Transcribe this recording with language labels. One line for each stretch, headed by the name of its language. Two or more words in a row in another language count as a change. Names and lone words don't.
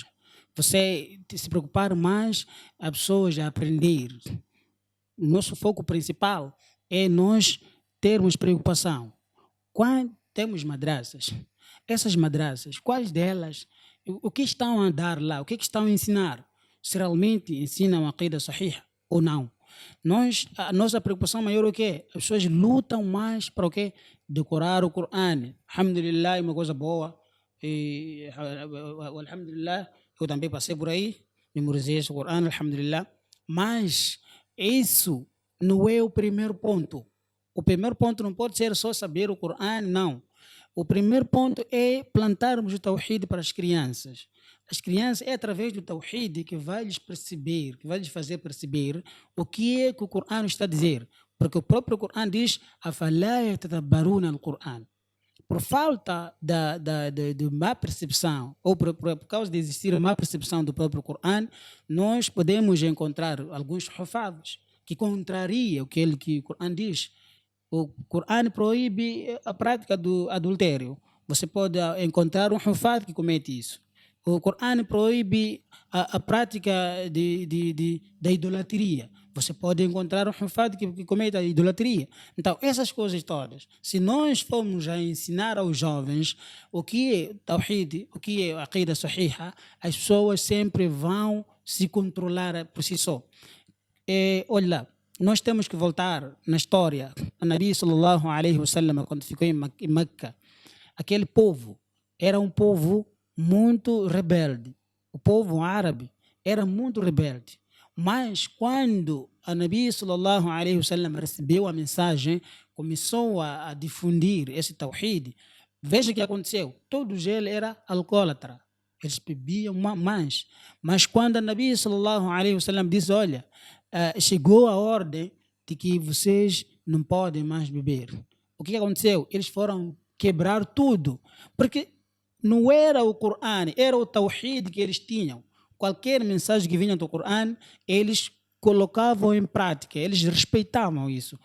Portuguese: Você se preocupar mais as pessoas a aprender. O nosso foco principal é nós termos preocupação. Quando temos madraças, essas madraças, quais delas, o que estão a dar lá, o que estão a ensinar? Se realmente ensinam a
Arabic: عقيدة صحيحة
Portuguese: ou não? A nossa preocupação maior é o quê? As pessoas lutam mais para o quê? Decorar o Corão. Alhamdulillah é uma coisa boa. E, alhamdulillah, eu também passei por aí, memorizei esse Corão, alhamdulillah. Mas isso não é o primeiro ponto. O primeiro ponto não pode ser só saber o Corão, não. O primeiro ponto é plantarmos o tawhid para as crianças. As crianças é através do tawhid que vai lhes perceber, que vai lhes fazer perceber o que é que o Corão está a dizer. Porque o próprio Corão diz:
Arabic: "أفلا يتدبرون القرآن."
Portuguese: Por falta de má percepção, ou por causa de existir má percepção do próprio Corão, nós podemos encontrar alguns hufados que contrariam o que o Corão diz. O Corão proíbe a prática do adultério. Você pode encontrar um hufad que comete isso. O Corão proíbe a prática da idolatria. Você pode encontrar um hufad que comete a idolatria. Então, essas coisas todas, se nós formos a ensinar aos jovens o que é tawhid, o que é a
Arabic: عقيدة صحيحة,
Portuguese: as pessoas sempre vão se controlar por si só. Olha lá, nós temos que voltar na história. A
Arabic: النبي صلى الله عليه وسلم,
Portuguese: quando ficou em Meca, aquele povo era um povo muito rebelde. O povo árabe era muito rebelde. Mas quando a
Arabic: النبي صلى الله عليه وسلم
Portuguese: recebeu a mensagem, começou a difundir esse tawhid, veja o que aconteceu. Todos eles eram alcoólatras. Eles bebiam mais. Mas quando a
Arabic: النبي صلى الله عليه وسلم
Portuguese: disse: olha, chegou a ordem de que vocês não podem mais beber. O que aconteceu? Eles foram quebrar tudo. Porque não era o Corão, era o Tawhid que eles tinham. Qualquer mensagem que vinha do Corão, eles colocavam em prática, eles respeitavam isso.